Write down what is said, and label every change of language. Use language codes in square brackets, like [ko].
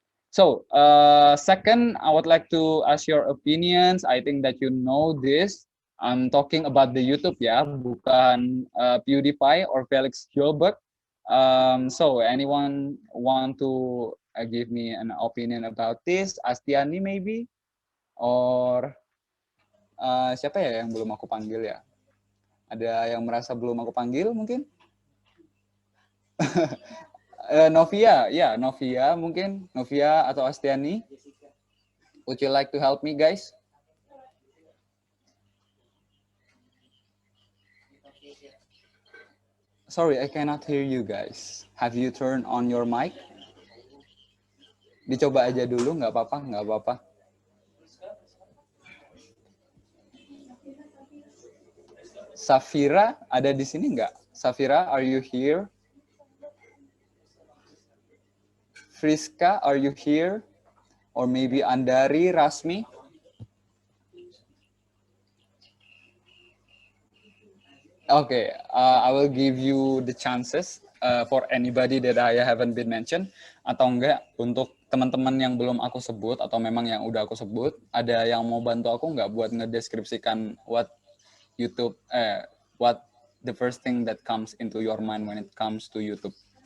[en] So, second, I would like to ask your opinions. I think that you know this. I'm talking about the YouTube ya, bukan PewDiePie or Felix Gilbert. So, anyone want to give me an opinion about this? Astiani maybe? [id] Or siapa ya yang belum aku panggil ya? Ada yang merasa belum aku panggil mungkin? Novia, ya Novia mungkin, Novia atau Astiani. [en] Would you like to help me, guys? Sorry, I cannot hear you guys. Have you turned on your mic? [id] Dicoba aja dulu, nggak apa-apa, nggak apa-apa. Safira ada di sini nggak? Safira, [en] are you here? Friska, are you here? Or maybe Andari, Rasmi? Okay, I will give you the chances for anybody that I haven't been mentioned. [id] Atau enggak, untuk teman-teman yang belum aku sebut, atau memang yang udah aku sebut, ada yang mau bantu aku nggak buat ngedeskripsikan [en] what YouTube, what the first thing that comes into your mind when it comes to YouTube?